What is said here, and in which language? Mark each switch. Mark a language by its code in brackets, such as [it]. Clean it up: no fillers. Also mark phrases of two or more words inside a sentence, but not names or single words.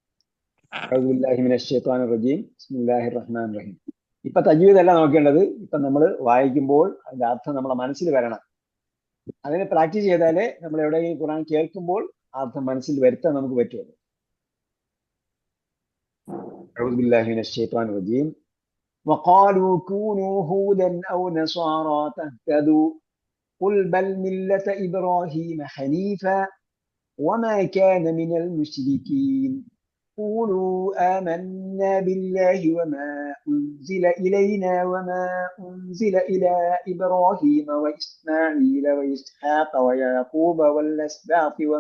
[ar] بسم الله الرحمن الرحيم. [ml] ഇപ്പൊ തജ്വീദ് അല്ല നോക്കേണ്ടത്. ഇപ്പൊ നമ്മൾ വായിക്കുമ്പോൾ അതിന്റെ അർത്ഥം നമ്മുടെ മനസ്സിൽ വരണം. അതിനെ പ്രാക്ടീസ് ചെയ്താലേ നമ്മൾ എവിടെയെങ്കിലും ഖുർആൻ കേൾക്കുമ്പോൾ അർത്ഥം മനസ്സിൽ വരുത്താൻ നമുക്ക് പറ്റുള്ളൂ. [ar] أعوذ بالله من الشيطان الرجيم. وقالوا كونوا هودا أو نصارى تهتدوا قل بل ملة إبراهيم حنيفا وما كان من المشركين قولوا آمنا بالله وما أنزل إلينا وما أنزل إلى إبراهيم وإسماعيل وإسحاق ويعقوب والأسباط